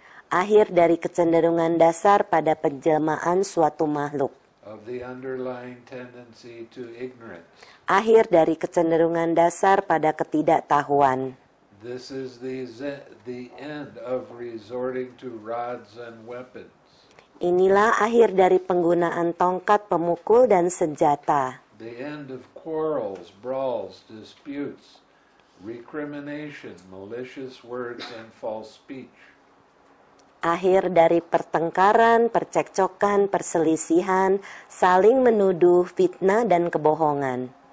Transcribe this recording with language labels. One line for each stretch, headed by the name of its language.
Indonesian: Akhir dari kecenderungan dasar pada penjelmaan suatu makhluk.
English: Of the underlying tendency to ignorance.
Indonesian: Akhir dari kecenderungan dasar pada ketidaktahuan.
English: This is the end of resorting to rods and weapons.
Indonesian: Inilah akhir dari penggunaan tongkat pemukul dan senjata.
English: The end of quarrels, brawls, disputes, recrimination, malicious words, and false speech.
Indonesian: Akhir dari pertengkaran, percekcokan, perselisihan, saling menuduh, fitnah, dan kebohongan.